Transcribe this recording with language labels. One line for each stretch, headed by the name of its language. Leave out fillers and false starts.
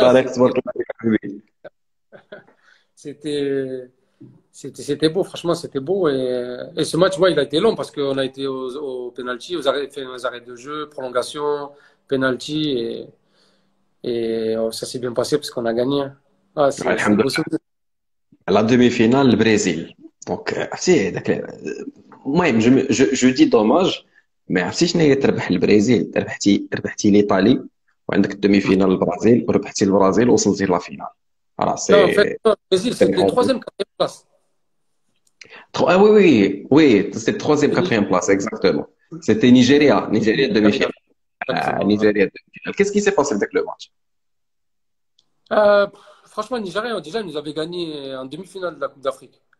French: pareil que
Arabic: تبارك الله عليك.
French: c'était, c'était beau. Franchement, c'était beau. Et ce match, ouais, il a été long parce qu'on a été au penalty, fait aux arrêts de jeu, prolongation, penalty et ça s'est bien passé parce qu'on a gagné. Ah, c'est un
Arabic: الحمد
French: beau
Arabic: لله.
French: souvenir. La demi-finale البرازيل.
Arabic: دونك عرفتي هذاك المهم جو دي دوماج ما عرفتي شنو هي تربح البرازيل ربحتي ليطالي وعندك الدومي فينال البرازيل وربحتي البرازيل وصلتي لا فينال. راه
French: Non, en fait,
Arabic: سي
French: non, le Brésil, c'était troisième, quatrième place. Ah oui, c'était troisième, quatrième place, exactement. C'était Nigeria Nigeria, demi-finale. exactement. Ouais. Nigeria demi-finale. Qu'est-ce qui s'est passé avec le match? Euh, Franchement, Nigeria, déjà, ils nous avaient gagné en demi-finale de la Coupe d'Afrique